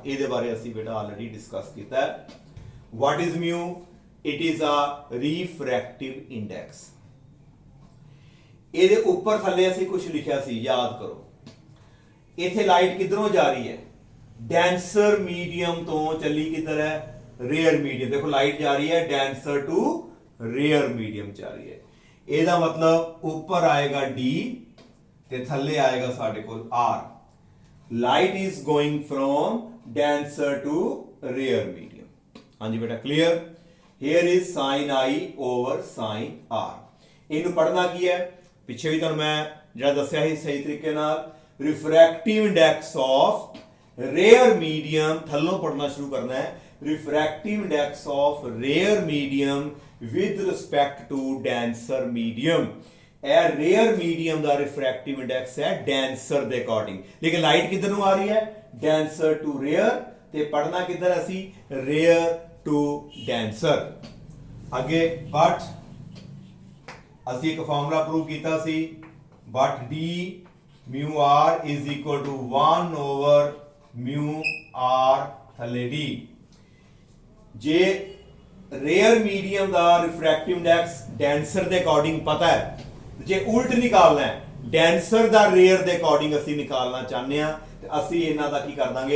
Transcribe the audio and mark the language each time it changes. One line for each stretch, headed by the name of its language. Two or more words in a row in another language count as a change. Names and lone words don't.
Punjabi: ਇਹਦੇ ਬਾਰੇ ਅਸੀਂ ਬੇਟਾ
English: already discuss
Punjabi: ਕੀਤਾ ਹੈ।
English: What is mu? It is a refractive index.
Punjabi: ਇਹਦੇ ਉੱਪਰ ਥੱਲੇ ਅਸੀਂ ਕੁਝ ਲਿਖਿਆ ਸੀ, ਯਾਦ ਕਰੋ। ਇੱਥੇ ਲਾਈਟ ਕਿੱਧਰੋਂ ਜਾ ਰਹੀ ਹੈ?
English: denser medium
Punjabi: ਤੋਂ ਚੱਲੀ ਕਿੱਧਰ ਹੈ?
English: rare medium.
Hindi: देखो लाइट जा रही है
English: denser to rare medium
Hindi: जा रही है।
Punjabi: ਇਹਦਾ
Hindi: मतलब ऊपर आएगा
Punjabi: D ਤੇ ਥੱਲੇ ਆਏਗਾ ਸਾਡੇ ਕੋਲ R।
English: लाइट is going from denser to rare medium।
Punjabi: ਹਾਂਜੀ ਬੇਟਾ, ਕਲੀਅਰ?
English: here is sin I over sin R।
Punjabi: ਇਹਨੂੰ ਪੜਨਾ ਕੀ ਹੈ? ਪਿੱਛੇ ਵੀ ਤੁਹਾਨੂੰ ਮੈਂ ਜਿਹੜਾ ਦੱਸਿਆ ਸੀ ਸਹੀ ਤਰੀਕੇ ਨਾਲ,
English: refractive index of rare medium
Punjabi: ਥੱਲੋਂ ਪੜਨਾ ਸ਼ੁਰੂ ਕਰਨਾ ਹੈ।
English: refractive index of rare medium with respect to denser medium।
Punjabi: ਇਹ
English: rare medium
Punjabi: ਦਾ
English: refractive index
Punjabi: ਹੈ denser ਦੇ according। ਲੇਕਿਨ ਲਾਈਟ ਕਿੱਧਰ ਨੂੰ ਆ ਰਹੀ ਹੈ?
English: denser to rare
Punjabi: ਤੇ ਪੜਨਾ ਕਿੱਧਰ ਅਸੀਂ?
English: rare to denser।
Punjabi: ਅੱਗੇ but ਅਸੀਂ ਇੱਕ ਫਾਰਮੂਲਾ ਪ੍ਰੂਵ ਕੀਤਾ ਸੀ,
English: but d mu r is equal to 1 over mu r ਥੱਲੇ d।
Punjabi: ਜੇ
English: rare medium
Punjabi: ਦਾ
English: refractive index
Punjabi: ਡੈਂਸਰ ਦੇ ਅਕੋਰਡਿੰਗ ਪਤਾ ਹੈ, ਜੇ ਉਲਟ ਨਿਕਾਲਣਾ ਹੈ ਡੈਂਸਰ ਦਾ ਰੇਅਰ ਦੇ ਅਕੋਰਡਿੰਗ ਅਸੀਂ ਨਿਕਾਲਣਾ ਚਾਹੁੰਦੇ ਆ, ਤੇ ਅਸੀਂ ਇਹਨਾਂ ਦਾ ਕੀ ਕਰ ਦਾਂਗੇ?